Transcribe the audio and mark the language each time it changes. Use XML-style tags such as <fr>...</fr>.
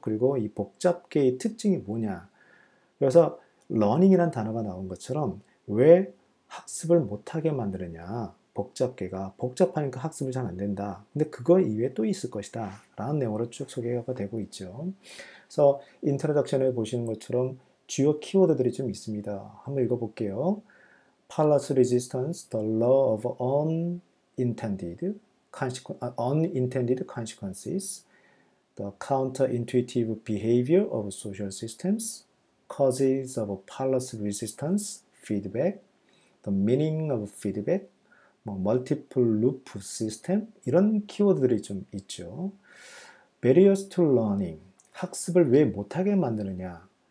<ko>그리고 이 복잡계의 특징이 뭐냐? 그래서 learning이란 단어가 나온 것처럼 왜 학습을 못하게 만드느냐? 복잡계가 복잡하니까 학습이 잘 안 된다. 근데 그거 이외에 또 있을 것이다. 라는 내용으로 쭉 소개가 되고 있죠. 그래서 인트로덕션에 보시는 것처럼 주요 키워드들이 좀 있습니다. 한번 읽어볼게요.</ko> <en>Fallacy resistance, the law of unintended consequences, the counterintuitive behavior of social systems, causes of fallacy resistance, feedback, the meaning of feedback, multiple loop system 이런 키워드들이 좀 있죠.</en> <ko>Barriers to learning, 학습을 왜 못하게 만드느냐.</ko>